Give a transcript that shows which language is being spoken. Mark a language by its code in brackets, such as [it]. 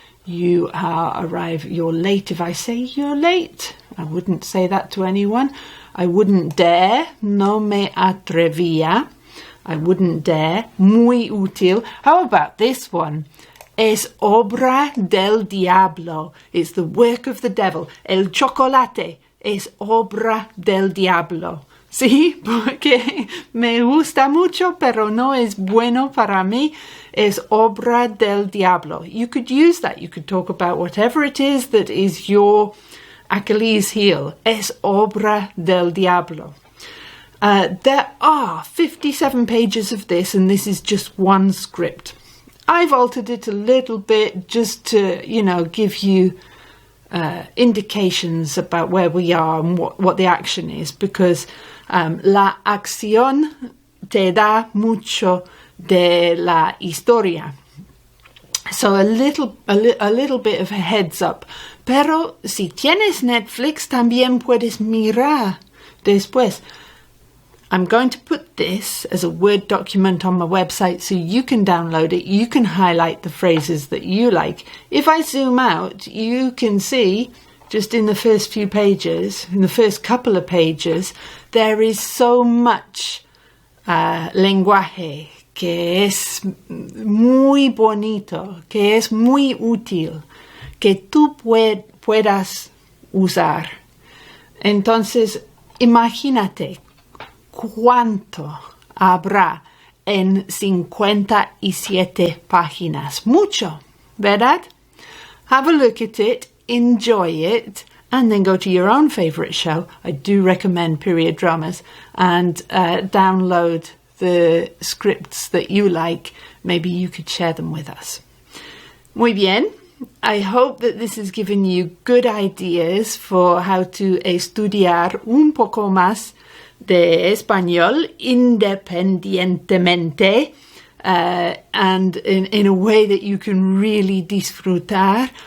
[en] You're late. If I say you're late, I wouldn't say that to anyone. I wouldn't dare. [es] No me atrevía. [en] I wouldn't dare. [es] Muy útil. [en] How about this one? [es] Es obra del diablo. [en] It's the work of the devil. [es] El chocolate es obra del diablo. Sí, porque me gusta mucho, pero no es bueno para mí. Es obra del diablo. [en] You could use that. You could talk about whatever it is that is your Achilles heel. [es] Es obra del diablo. [en] There are 57 pages of this, and this is just one script. I've altered it a little bit just to, give you indications about where we are and what the action is, because [es] la acción te da mucho de la historia. [en] So a little bit of a heads up. [es] Pero si tienes Netflix, también puedes mirar después. [en] I'm going to put this as a Word document on my website so you can download it. You can highlight the phrases that you like. If I zoom out, you can see just in the first few pages, in the first couple of pages, there is so much [es] lenguaje que es muy bonito, que es muy útil, que tú puedas usar. Entonces, imagínate cuánto habrá en 57 páginas. Mucho, ¿verdad? [en] Have a look at it, enjoy it, and then go to your own favourite show. I do recommend period dramas, and download the scripts that you like. Maybe you could share them with us. [es] Muy bien. [en] I hope that this has given you good ideas for how to [es] estudiar un poco más de español independientemente, [en] and in a way that you can really [es] disfrutar.